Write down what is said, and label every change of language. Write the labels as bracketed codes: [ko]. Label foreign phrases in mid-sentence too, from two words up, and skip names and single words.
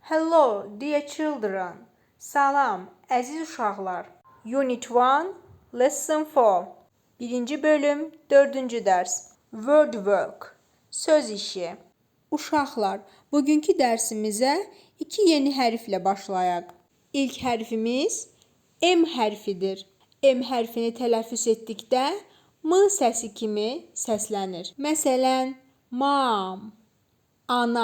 [en] Hello, dear children. [az] Salam, əziz uşaqlar. [en] Unit 1, Lesson 4. [az] Birinci bölüm, 4-cü dərs. [en] Word work. [az] Söz işi. Uşaqlar, bugünkü dərsimizə 2 yeni hərflə başlayaq. İlk hərfimiz M hərfidir. M hərfini tələffüz etdikdə M səsi kimi səslənir. Məsələn, mom, ana.